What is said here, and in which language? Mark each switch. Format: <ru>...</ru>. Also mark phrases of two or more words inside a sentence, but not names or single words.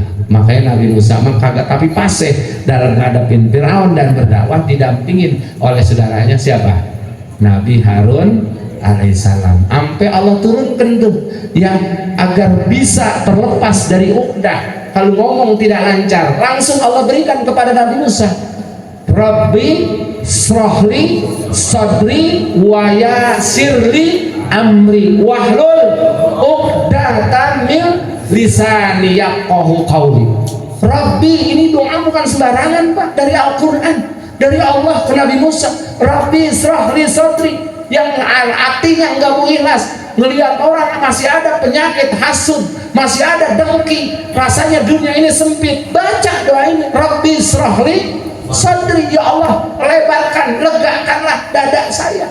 <id>Makanya Nabi Musa mah kagak tapi paseh dalam ngadepin Firaun dan berdakwah didampingin oleh saudaranya siapa? Nabi Harun alaihissalam. Sampai Allah turunkan tuh yang agar bisa terlepas dari uqdah. Kalau ngomong tidak lancar, langsung Allah berikan kepada Nabi Musa.</id> <ar>رب اشرح لي صدري ويسر لي أمري واحلل عقدة من لساني يفقهوا قولي.</ar> <id>Rabbi, ini doa bukan sembarangan Pak, dari Al-Quran, dari Allah ke Nabi Musa.</id> <ar>رب اشرح لي صدري,</ar> <id>yang artinya enggak mau ikhlas ngelihat orang masih ada penyakit hasud, masih ada dengki, rasanya dunia ini sempit. Baca doa ini,</id> <ar>رب اشرح لي صدري,</ar> <id>ya Allah lebarkan, legakanlah dada saya.</id>